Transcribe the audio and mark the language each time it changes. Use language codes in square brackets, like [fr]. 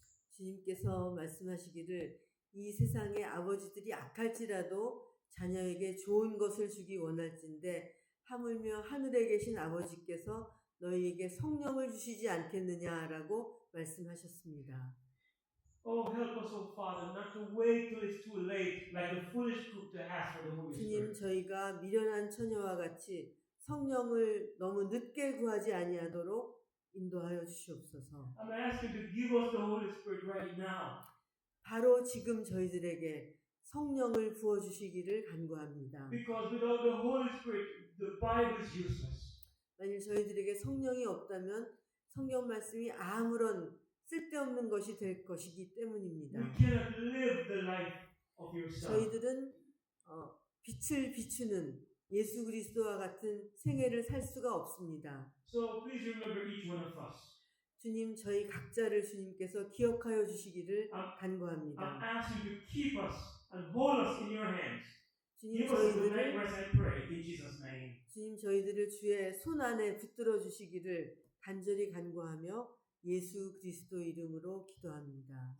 [ko] 주님께서 말씀하시기를 이 세상의 아버지들이 악할지라도 자녀에게 좋은 것을 주기 원할진대 하물며 하늘에 계신 아버지께서 너희에게 성령을 주시지 않겠느냐라고 말씀하셨습니다. [en] Oh, help us, oh Father, not to wait till it's too late, like the foolish group to ask for the Holy [ko] 주님, [en] Spirit. [ko] 저희가 미련한 처녀와 같이 성령을 너무 늦게 구하지 아니하도록 인도하여 주시옵소서. [en] I'm asking to give us the Holy Spirit right now. [ko] 바로 지금 저희들에게 성령을 부어 주시기를 간구합니다. [en] Because without the Holy Spirit, the Bible is useless. [ko] 만일 저희들에게 성령이 없다면 성경 말씀이 아무런 쓸데없는 것이 될 것이기 때문입니다. [en] We cannot live the life of your Son. [ko] 저희들은 빛을 비추는 예수 그리스도와 같은 생애를 살 수가 없습니다. [en] So please remember each one of us. [ko] 주님, 저희 각자를 주님께서 기억하여 주시기를 [en] I'm [ko] 간구합니다. [en] asking you to keep us and hold us in your hands. [ko] 주님, [en] Give us the night rest, I pray, in Jesus' name. [ko] 주님, 저희들을 주의 손 안에 붙들어 주시기를 간절히 간구하며 예수 그리스도 이름으로 기도합니다.